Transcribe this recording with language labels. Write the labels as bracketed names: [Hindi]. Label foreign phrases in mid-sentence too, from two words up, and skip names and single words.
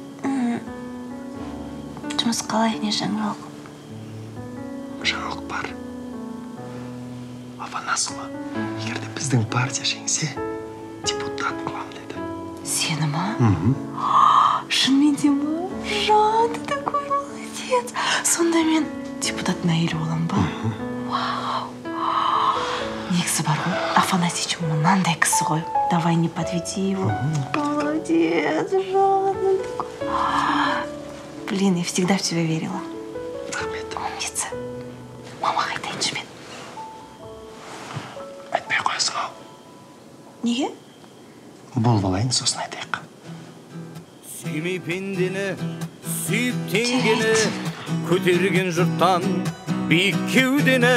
[Kazakh] Жұмыс қалай, не жаңалық? Жаңалық бар. Афанасова, егерде біздің партия жеңсе, депутат қылам деді. Сені ма? Шынменде ма? [Russian] Жан, ты такой молодец. [Kazakh] Сонда мен депутаттың әйелі болам ба? Вау. Негізі бар ғой, Афанасьич мынандай кісі ғой. [Russian] Давай не подведи его. Молодец, Жан. Блин, я всегда в тебя верила. [Kazakh] Рахмет. Умница. Мамаға айтайыншы мен. Айтпай қоясың ау. Неге? Болып алайын, сосын айтайық. Сүймей пендені, сүйіп теңгені, көтерген жұрттан биік кеудені,